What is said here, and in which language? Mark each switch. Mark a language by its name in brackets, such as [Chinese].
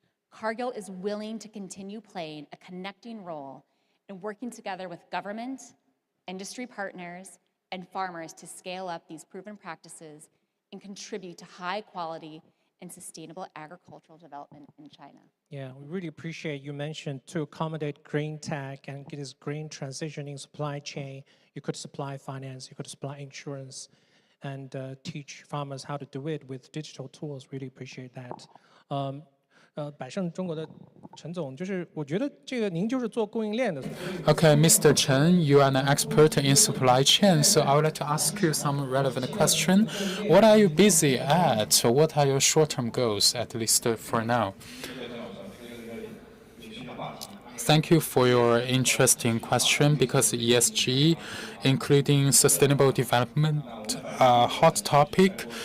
[English] Cargill is willing to continue playing a connecting role in working together with government, industry partners, and farmers to scale up these proven practices and contribute to high quality and sustainable agricultural development in China. Yeah, we really appreciate you mentioned to accommodate green tech and get this green transitioning supply chain. You could supply finance, you could supply insurance, and teach farmers how to do it with digital tools. Really appreciate that. [Chinese] 百胜中国的陈总，就是我觉得这个您就是做供应链的。 [English] Okay, Mr. Chen, you are an expert in supply chain, so I would like to ask you some relevant question. What are you busy at? What are your short-term goals, at least for now? Thank you for your interesting question, because ESG, including sustainable development, a hot topic.